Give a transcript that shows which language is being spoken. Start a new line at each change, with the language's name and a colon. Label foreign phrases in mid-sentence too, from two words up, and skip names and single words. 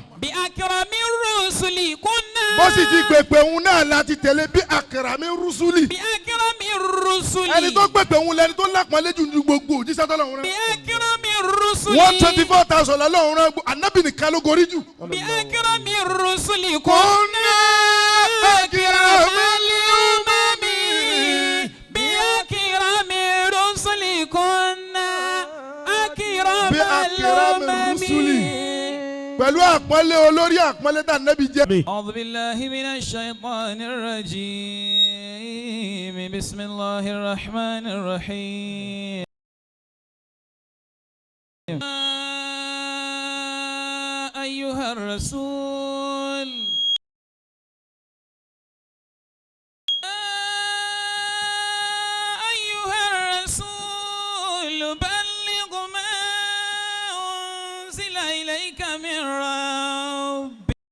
Arabic: بأكرم الرسل كنا.
Yoruba: bó sì ti pèpè òun náà láti tẹ̀lé
Arabic: بأكرم الرسل. بأكرم الرسل.
Yoruba: ẹni tó pèpè òun lẹni tó lápọ̀nlé jù ní gbogbo òjíṣẹ́ tọ́lọ́run rán.
Arabic: بأكرم الرسل.
Yoruba: 124,000 lọ́lọ́run rán Ànábì nìkan ló gorí jù.
Arabic: بأكرم الرسل كنا. أكرم الأمم. بأكرم الرسل كنا. أكرم الرسل.
Yoruba: pẹ̀lú àpọ́nlé olórí àpọ́nlé tá Ànábì jẹ́.
Arabic: أعوذ بالله من الشيطان الرجيم بسم الله الرحمن الرحيم أيها الرسول بلغ ما أنزل إليك من ربك